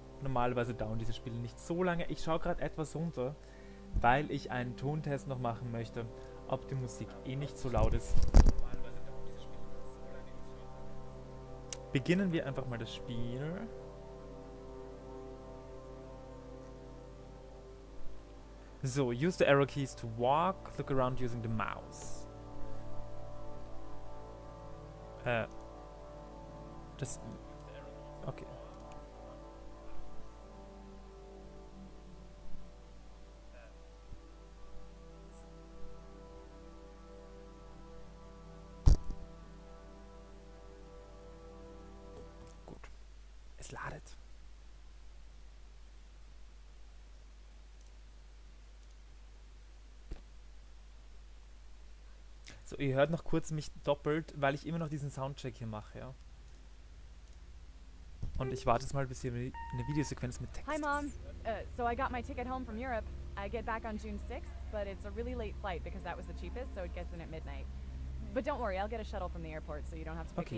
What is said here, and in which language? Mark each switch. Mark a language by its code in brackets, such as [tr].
[de] Normalerweise dauern diese Spiele nicht so lange. Ich schaue gerade etwas runter, weil ich einen Tontest noch machen möchte, ob die Musik eh nicht so laut ist. Beginnen wir einfach mal das Spiel. [en] So, use the arrow keys to walk, look around using the mouse. [de] Das... Okay. Gut. Es ladet. So, ihr hört noch kurz mich doppelt, weil ich immer noch diesen Soundcheck hier mache, ja. Und ich warte jetzt mal, bis hier eine Videosequenz mit Text [en] Hi, Mom. [de] ist. [en] So I got my ticket home from Europe. I get back on June 6th, but it's a really late flight because that was the cheapest, so it gets in at midnight. But don't worry, I'll get a shuttle from the airport, so you don't have to pick me